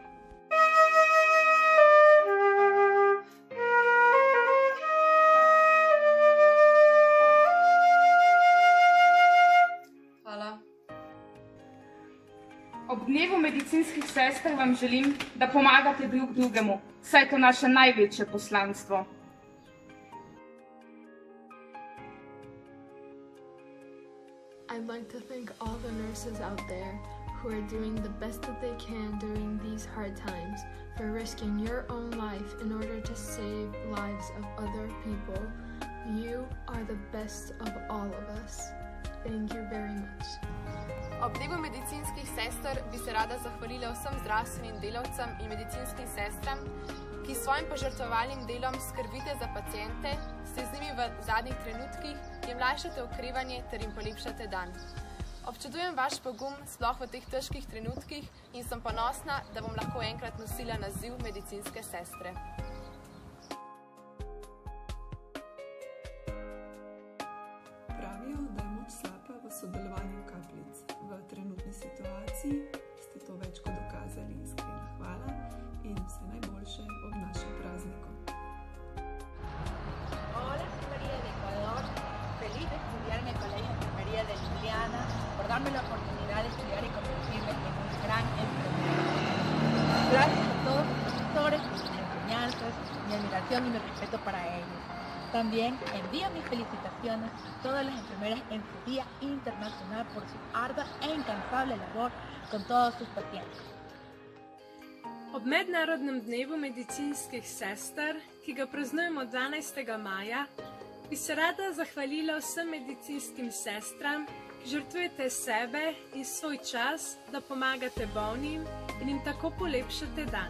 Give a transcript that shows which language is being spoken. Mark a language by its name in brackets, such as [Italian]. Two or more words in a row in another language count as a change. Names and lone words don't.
[Slovenian] Hvala. Ob dnevu medicinskih sester vam želim, da pomagate drug drugemu, saj je to naše največje poslanstvo. [English] I'd like to thank all the nurses out there who are doing the best that they can during these hard times, for risking your own life in order to save lives of other people. You are the best of all of us. Thank you very much. [Slovenian] Ob dnevu medicinskih sester bi se rada zahvalila vsem zdravstvenim delavcem in medicinskim sestram, ki s svojim požrtvovalnim delom skrbite za paciente, ste z njimi v zadnjih trenutkih, jim lajšate okrevanje ter jim polepšate dan. Občudujem vaš pogum sploh v teh težkih trenutkih in sem ponosna, da bom lahko enkrat nosila naziv medicinske sestre. Pravijo, da je moč slapa v sodelovanju kapljic. V trenutni situaciji ste to več kot dokazali. Iskrena hvala in vse najboljše ob našem prazniku. [Spanish] Hola, soy María de Ecuador, feliz de estudiar en el Colegio de Enfermería de Ljubljana, por darme la oportunidad de estudiar y convertirme en una gran enfermera. Gracias a todos los profesores por sus enseñanzas, mi admiración y mi respeto para ellos. También envío mis felicitaciones a todas las enfermeras en su Día Internacional por su ardua e incansable labor con todos sus pacientes. [Slovenian] Ob mednarodnem dnevu medicinskih sester, ki ga praznujemo 12. maja, bi se rada zahvalila vsem medicinskim sestram, ki žrtvujete sebe in svoj čas, da pomagate bolnim in jim tako polepšate dan.